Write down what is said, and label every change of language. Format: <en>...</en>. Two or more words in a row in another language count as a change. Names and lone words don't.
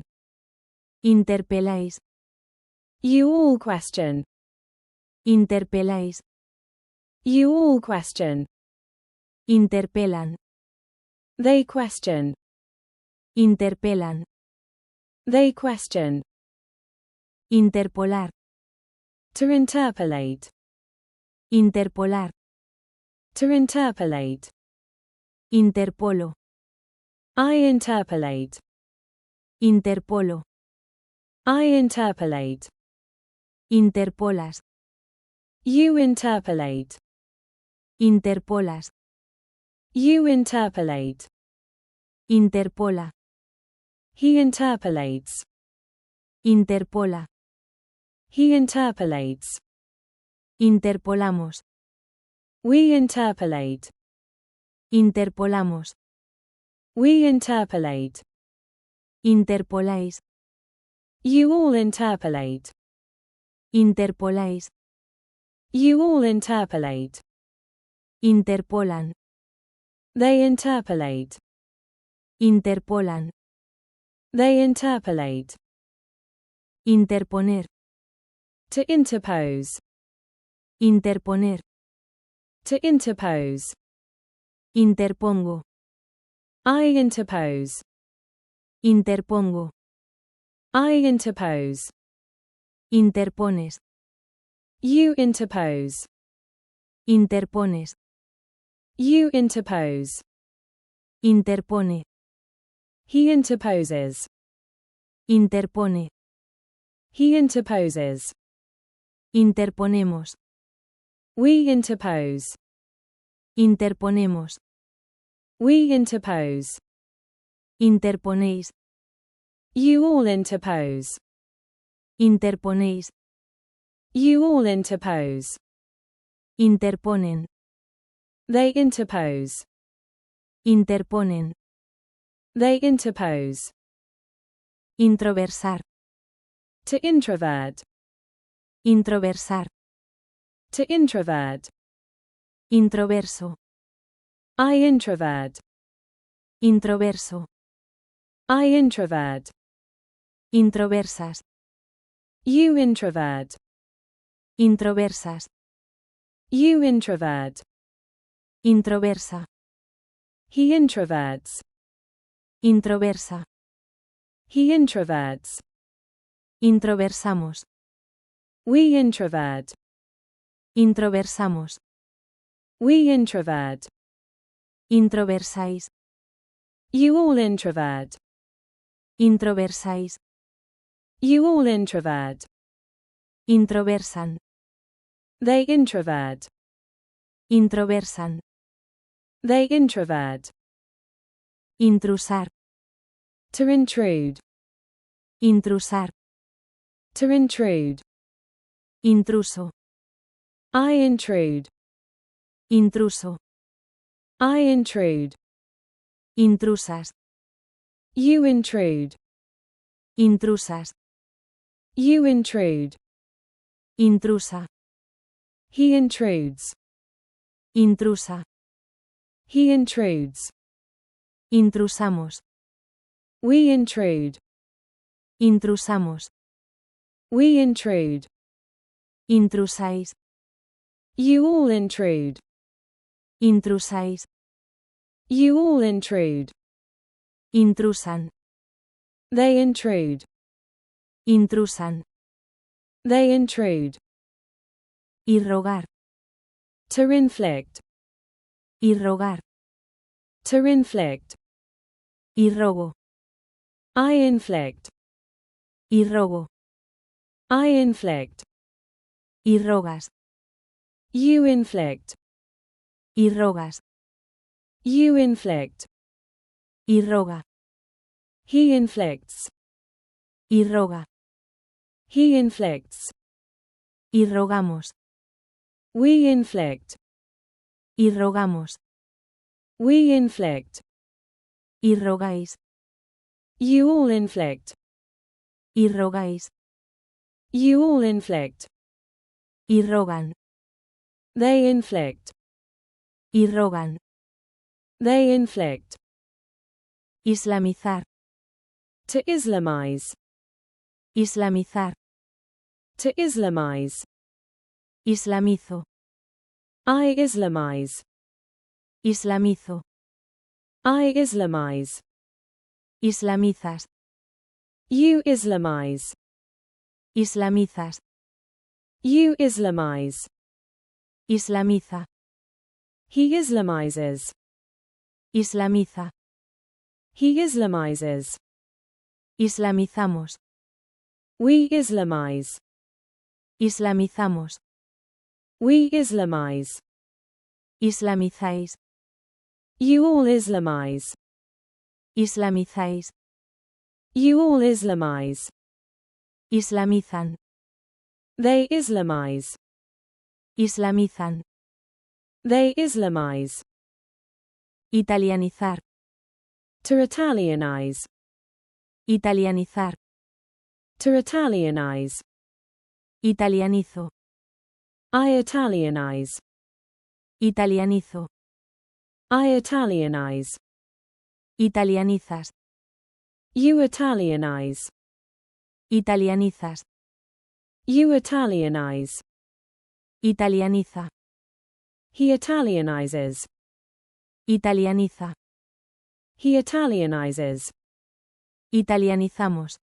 <es>Interpeláis.</es> <en>You all question.</en> <es>Interpeláis.</es> <en>You all question.</en> <es>Interpelan.</es> <en>They question.</en> <es>Interpelan.</es> <en>They question.</en> <es>Interpolar.</es> <en>To interpolate.</en> <es>Interpolar.</es> <en>To interpolate.</en> <es>Interpolo.</es> <en>I interpolate.</en> <es>Interpolo.</es> <en>I interpolate.</en> <es>Interpolas.</es> <en>You interpolate.</en> <es>Interpolas.</es> <en>You interpolate.</en> <es>Interpola.</es> <en>He interpolates.</en> <es>Interpola.</es> <en>He interpolates.</en> <es>Interpolamos.</es> <en>We interpolate.</en> <es>Interpolamos.</es> <en>We interpolate.</en> <es>Interpoláis.</es> <en>You all interpolate.</en> <es>Interpoláis.</es> <en>You all interpolate.</en> <es>Interpolan.</es> <en>They interpolate.</en> <es>Interpolan.</es> <en>They interpolate.</en> <es>Interponer.</es> <en>To interpose.</en> <es>Interponer.</es> <en>To interpose.</en> <es>Interpongo.</es> <en>I interpose.</en> <es>Interpongo.</es> <en>I interpose.</en> <es>Interpones.</es> <en>You interpose.</en> <es>Interpones.</es> <en>You interpose.</en> <es>Interpone.</es> <en>He interposes.</en> <es>Interpone.</es> <en>He interposes.</en> <es>Interponemos.</es> <en>We interpose.</en> <es>Interponemos.</es> <en>We interpose.</en> <es>Interponéis.</es> <en>You all interpose.</en> <es>Interponéis.</es> <en>You all interpose.</en> <es>Interponen.</es> <en>They interpose.</en> <es>Interponen.</es> <en>They interpose.</en> <es>Introversar.</es> <en>To introvert.</en> <es>Introversar.</es> <en>To introvert.</en> <es>Introverso.</es> <en>I introvert.</en> <es>Introverso.</es> <en>I introvert.</en> <es>Introversas.</es> <en>You introvert.</en> <es>Introversas.</es> <en>You introvert.</en> <es>Introversa.</es> <en>He introverts.</en> <es>Introversa.</es> <en>He introverts.</en> <es>Introversamos.</es> <en>We introvert.</en> <es>Introversamos.</es> <en>We introvert.</en> <es>Introversáis.</es> <en>You all introvert.</en> <es>Introversáis.</es> <en>You all introvert.</en> <es>Introversan.</es> <en>They introvert.</en> <es>Introversan.</es> <en>They introvert.</en> <es>Intrusar.</es> <en>To intrude.</en> <es>Intrusar.</es> <en>To intrude.</en> <es>Intruso.</es> <en>I intrude.</en> <es>Intruso.</es> <en>I intrude.</en> <es>Intrusas.</es> <en>You intrude.</en> <es>Intrusas.</es> <en>You intrude.</en> <es>Intrusa.</es> <en>He intrudes.</en> <es>Intrusa.</es> <en>He intrudes.</en> <es>Intrusamos.</es> <en>We intrude.</en> <es>Intrusamos.</es> <en>We intrude.</en> <es>Intrusáis.</es> <en>You all intrude.</en> <es>Intrusáis.</es> <en>You all intrude.</en> <es>Intrusan.</es> <en>They intrude.</en> <es>Intrusan.</es> <en>They intrude.</en> <es>Irrogar.</es> <en>To inflict.</en> <es>Irrogar.</es> <en>To inflict.</en> <es>Irrogo.</es> <en>I inflict.</en> <es>Irrogo.</es> <en>I inflict.</en> <es>Irrogas.</es> <en>You inflict.</en> <es>Irrogas.</es> <en>You inflict.</en> <es>Irroga.</es> <en>He inflicts.</en> <es>Irroga.</es> <en>He inflicts.</en> <es>Irrogamos.</es> <en>We inflict.</en> <es>Irrogamos.</es> <en>We inflict.</en> <es>Irrogáis.</es> <en>You all inflict.</en> <es>Irrogáis.</es> <en>You all inflict.</en> <es>Irrogan.</es> <en>They inflict.</en> <es>Irrogan.</es> <en>They inflict.</en> <es>Islamizar.</es> <en>To Islamize.</en> <es>Islamizar.</es> <en>To Islamize.</en> <es>Islamizo.</es> <en>I Islamize.</en> <es>Islamizo.</es> <en>I Islamize.</en> <es>Islamizas.</es> <en>You Islamize.</en> <es>Islamizas.</es> <en>You Islamize.</en> <es>Islamiza.</es> <en>He Islamizes.</en> <es>Islamiza.</es> <en>He Islamizes.</en> <es>Islamizamos.</es> <en>We Islamize.</en> <es>Islamizamos.</es> <en>We Islamize.</en> <es>Islamizáis.</es> <en>You all Islamize.</en> <es>Islamizáis.</es> <en>You all Islamize.</en> <es>Islamizan.</es> <en>They Islamize.</en> <es>Islamizan.</es> <en>They Islamize.</en> <es>Italianizar.</es> <en>To Italianize.</en> <es>Italianizar.</es> <en>To Italianize.</en> <es>Italianizo.</es> <en>I Italianize.</en> <es>Italianizo.</es> <en>I Italianize.</en> <es>Italianizas.</es> <en>You Italianize.</en> <es>Italianizas.</es> <en>You Italianize.</en> <es>Italianiza.</es> <en>He Italianizes.</en> <es>Italianiza.</es> <en>He Italianizes.</en> <es>Italianizamos.</es>